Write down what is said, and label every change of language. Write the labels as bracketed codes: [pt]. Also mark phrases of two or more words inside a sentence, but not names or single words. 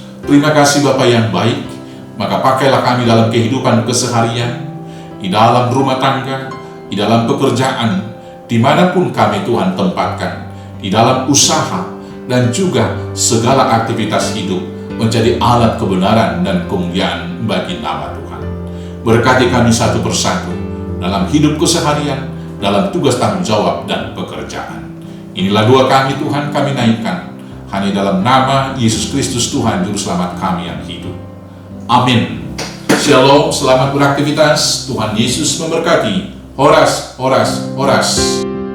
[id] Terima kasih Bapa yang baik. Maka pakailah kami dalam kehidupan keseharian, di dalam rumah tangga, di dalam pekerjaan, dimanapun kami Tuhan tempatkan, di dalam usaha, dan juga segala aktivitas hidup, menjadi alat kebenaran dan kemuliaan bagi nama Tuhan. Berkati kami satu persatu dalam hidup keseharian, dalam tugas tanggung jawab dan pekerjaan. Inilah doa kami Tuhan, kami naikkan hanya dalam nama Yesus Kristus Tuhan Juru Selamat kami yang hidup. Amin. Shalom, selamat beraktivitas. Tuhan Yesus memberkati. [bts] Horas, horas, horas.